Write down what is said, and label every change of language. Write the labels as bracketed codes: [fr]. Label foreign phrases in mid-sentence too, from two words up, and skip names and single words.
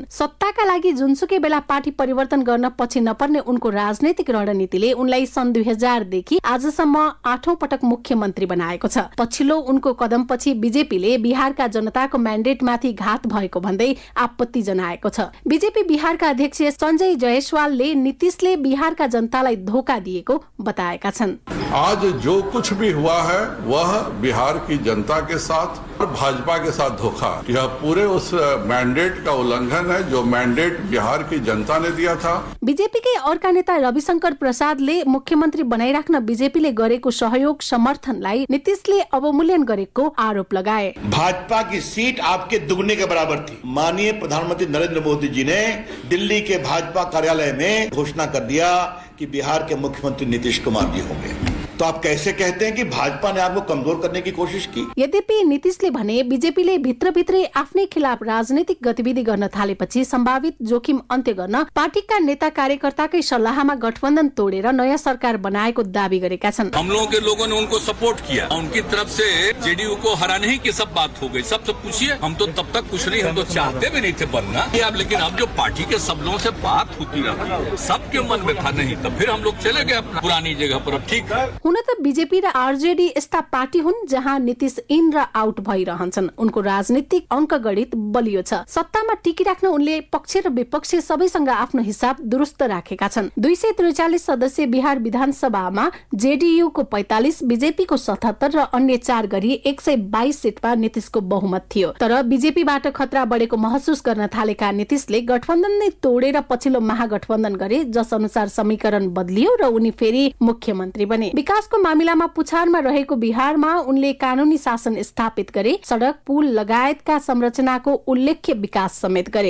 [ne] सत्ताका लागि जुनसुकै बेला पार्टी परिवर्तन गर्न पछि नपर्ने उनको राजनैतिक रणनीतिले उनलाई सन् 2000 देखि आजसम्म 8औं पटक मुख्यमन्त्री बनाएको छ। पछिल्लो उनको कदमपछि बीजेपीले बिहारका जनताको म्यान्डेटमाथि घात भएको भन्दै आपत्ति जनाएको छ। बीजेपी बिहारका अध्यक्ष संजय जायसवालले नीतीशले बिहारका जनतालाई धोका दिएको बताएका छन्। [hi] आज जो कुछ भी हुआ है वह बिहार की जनता के साथ और भाजपा के साथ धोखा। यह पूरे उस मैंडेट का उल्लंघन है जो मैंडेट बिहार की जनता ने दिया था। [ne] बीजेपीकै अर्का नेता रविशंकर प्रसादले मुख्यमन्त्री बनाइराख्न बीजेपीले गरेको सहयोग समर्थनलाई नीतीशले अवमूल्यन गरेको आरोप लगाए। [hi] भाजपा की सीट आपके दुगने के बराबर थी। माननीय प्रधानमंत्री नरेंद्र मोदी जी ने दिल्ली के भाजपा कार्यालय में घोषणा कर दिया कि बिहार के मुख्यमंत्री नीतीश कुमार जी होंगे। तो आप कैसे कहते हैं कि भाजपा ने आपको कमजोर करने की कोशिश की? [ne] यद्यपि नीतीशले भने बीजेपीले भित्रभित्रै आफ्नै खिलाफ राजनीतिक गतिविधि गर्न थालेपछि सम्भावित जोखिम अन्त्य गर्न पार्टीका नेता कार्यकर्ताकै सल्लाहमा गठबन्धन तोडेर नयाँ सरकार बनाएको दावी गरेका छन्। [hi] हम लोगों के लोगों ने उनको सपोर्ट किया। उनकी तरफ से जेडीयू को हराने ही की सब बात हो गई। सबसे पूछिए, हम तो तब तक कुछ नहीं, हम तो चाहते भी नहीं थे बनना। लेकिन अब जो पार्टी के सब लोगों से बात होती रही, सबके मन में था नहीं, तब फिर हम लोग चले गए अपना पुरानी जगह पर। अब ठीक है। [ne] हुन त बीजेपी र आरजेडी यस्ता पार्टी हुन् जहाँ नीतीश इन र आउट भइरहन्छन्। उनको राजनीतिक अंकगणित बलियो छ। सत्तामा टिकिराख्न उनले पक्ष र विपक्ष सबैसँग आफ्नो हिसाब दुरुस्त राखेका छन्। 243 सदस्य बिहार विधानसभामा जेडीयू को 45, बीजेपी को 77 र अन्य 4 गरी 122 सीटमा नीतीशको बहुमत थियो। तर बीजेपीबाट खतरा बढेको महसुस गर्न थालेका नीतीशले गठबन्धन नै तोडेर पछिल्लो महागठबन्धन गरे, जस अनुसार समीकरण बदलियो र उनी फेरि मुख्यमन्त्री बने। विकासको मामिलामा पुछारमा रहेको बिहारमा उनले कानूनी शासन स्थापित गरे, सडक पुल लगायतका संरचनाको उल्लेख्य विकास समेत गरे।